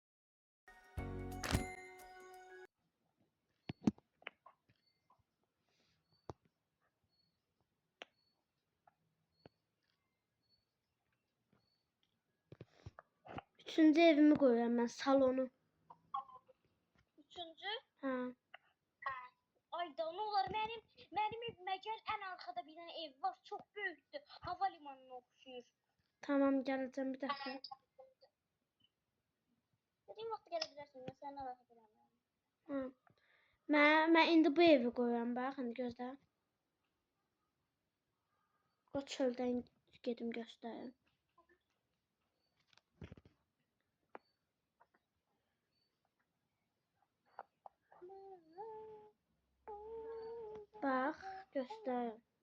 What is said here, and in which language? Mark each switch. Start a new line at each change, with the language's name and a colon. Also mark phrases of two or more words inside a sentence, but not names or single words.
Azerbaijani: Üçüncü evimi qoyuram mən, salonu. Üçüncü. Hə.
Turkish: Ay da ne olur benim evime gel, en arkada bir tane ev var, çok büyüktü, havalimanına okşuyor.
Azerbaijani: Tamam, gələcəm bir dəqiqə.
Turkish: Dediğim vaxtı gelebilirsin, ben senden rahat edemem.
Azerbaijani: Hə. Mən indi bu evi qoyuram, bax, indi gözlə. O çöldən gedim göstərim. Bax, göstərim.